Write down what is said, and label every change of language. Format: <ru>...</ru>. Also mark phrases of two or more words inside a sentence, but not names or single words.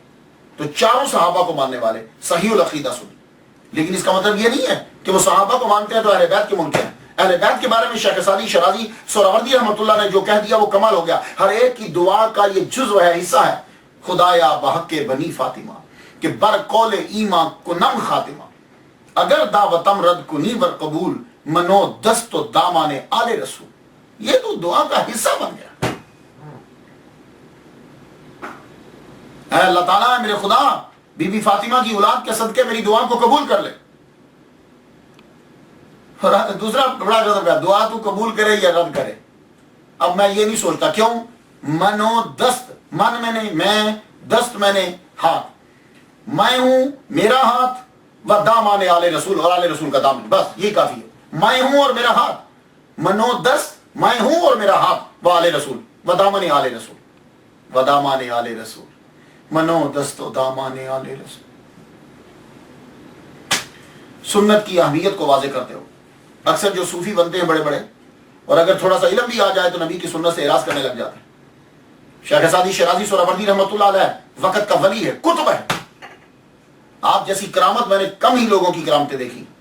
<ur>تو چاروں صحابہ کو ماننے والے صحیح العقیدہ سنی. لیکن اس کا مطلب یہ نہیں ہے کہ وہ صحابہ کو مانتے ہیں تو اہل بیت کے منکر ہیں. اہل بیت کے بارے میں شیخ سعدی شرازی سہروردی</ur> <ar>رحمۃ اللہ</ar> <ur>نے جو کہہ دیا وہ کمال ہو گیا. ہر ایک کی دعا کا یہ جزو ہے، حصہ ہے.</ur> <fa>خدایا بحق بنی فاطمہ کہ بر قول ایمان کنم خاتمہ، اگر دعوتم رد کنی ور قبول منو دست و دامان آل رسول.</fa> <ur>یہ تو دعا کا حصہ بن گیا. اے اللہ تعالیٰ میرے خدا بی بی فاطمہ کی اولاد کے صدقے میری دعا کو قبول کر لے. اور دوسرا بڑا غضب ہے، دعا تو قبول کرے یا رد کرے. اب میں یہ نہیں سوچتا کیوں.</ur> <fa>منو دست،</fa> <ur>من میں نے میں، دست میں نے ہاتھ، میں ہوں میرا ہاتھ</ur> <fa>و دامان آل رسول،</fa> <ur>اور آل رسول کا دامن، بس یہ کافی ہے. میں ہوں اور میرا ہاتھ،</ur> <fa>منو دست</fa> <ur>میں ہوں اور میرا ہاتھ و آل رسول و دامن آل رسول</ur> <fa>و دامان آل رسول، منو دست و دامان آل رسول.</fa> <ur>سنت کی اہمیت کو واضح کرتے ہو. اکثر جو صوفی بنتے ہیں بڑے بڑے، اور اگر تھوڑا سا علم بھی آ جائے تو نبی کی سنت سے اعراض کرنے لگ جاتے ہیں. شیخ سعدی شرازی سہروردی</ur> <ar>رحمۃ اللہ علیہ</ar> <ur>وقت کا ولی ہے، کتب ہے. آپ جیسی کرامت میں نے کم ہی لوگوں کی کرامتیں دیکھی.</ur>